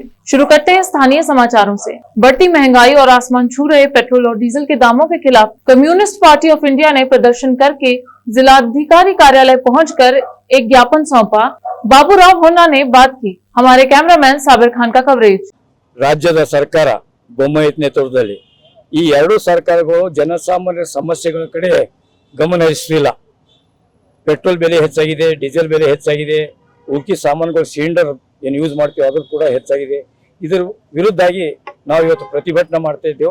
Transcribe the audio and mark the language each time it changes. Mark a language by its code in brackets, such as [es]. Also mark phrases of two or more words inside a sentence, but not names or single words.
[hi] शुरू करते हैं स्थानीय समाचारों से। बढ़ती महंगाई और आसमान छू रहे पेट्रोल और डीजल के दामों के खिलाफ कम्युनिस्ट पार्टी ऑफ इंडिया ने प्रदर्शन करके जिलाधिकारी कार्यालय पहुंचकर एक ज्ञापन सौंपा। बाबूराव होन्ना ने बात की। हमारे कैमरामैन साबिर खान का कवरेज। [kn] राज्यದ ಸರ್ಕಾರ ಬೊಮ್ಮಾಯಿ ನೇತೃತ್ವದಲ್ಲಿ ಈ ಎರಡು ಸರ್ಕಾರಗಳು ಜನಸಾಮಾನ್ಯರ ಸಮಸ್ಯೆಗಳ ಕಡೆ ಗಮನ ಹರಿಸಲಿಲ್ಲ. ಪೆಟ್ರೋಲ್ ಬೆಲೆ ಹೆಚ್ಚಾಗಿದೆ, ಡೀಸೆಲ್ ಬೆಲೆ ಹೆಚ್ಚಾಗಿದೆ, ಉಳ್ಕಿ ಸಾಮಾನುಗಳು ಸಿಲಿಂಡರ್ ಏನು ಯೂಸ್ ಮಾಡ್ತೀವಿ ಅದು ಕೂಡ ಹೆಚ್ಚಾಗಿದೆ. ಇದರ ವಿರುದ್ಧವಾಗಿ ನಾವು ಇವತ್ತು ಪ್ರತಿಭಟನೆ ಮಾಡ್ತಾ ಇದ್ದೇವೆ.